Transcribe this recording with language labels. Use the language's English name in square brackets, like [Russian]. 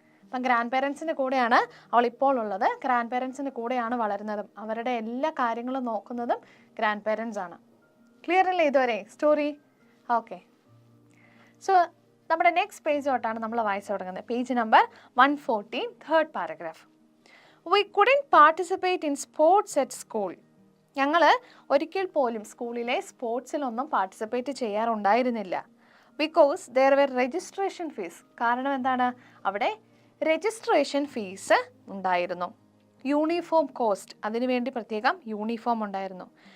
[Malayalam] അപ്പം ഗ്രാൻഡ് പേരൻസിൻ്റെ കൂടെയാണ് അവൾ ഇപ്പോൾ ഉള്ളത്, ഗ്രാൻഡ് പേരൻസിൻ്റെ കൂടെയാണ് വളരുന്നതും, അവരുടെ എല്ലാ കാര്യങ്ങളും നോക്കുന്നതും ഗ്രാൻഡ് പേരൻസ് ആണ്. ക്ലിയർ അല്ലേ ഇതുവരെ സ്റ്റോറി? ഓക്കെ, സോ നമ്മുടെ നെക്സ്റ്റ് പേജ് തൊട്ടാണ് നമ്മൾ വായിച്ചു തുടങ്ങുന്നത്. Page number 114, [English] 3rd paragraph. We couldn't participate in sports at school. [Malayalam] ഞങ്ങൾ ഒരിക്കൽ പോലും സ്കൂളിലെ സ്പോർട്സിലൊന്നും participate ചെയ്യാറുണ്ടായിരുന്നില്ല. [English] Because there were registration fees. [Malayalam] കാരണം എന്താണ്, അവിടെ രജിസ്ട്രേഷൻ ഫീസ് ഉണ്ടായിരുന്നു. യൂണിഫോം കോസ്റ്റ്, അതിനുവേണ്ടി പ്രത്യേകം യൂണിഫോം ഉണ്ടായിരുന്നു.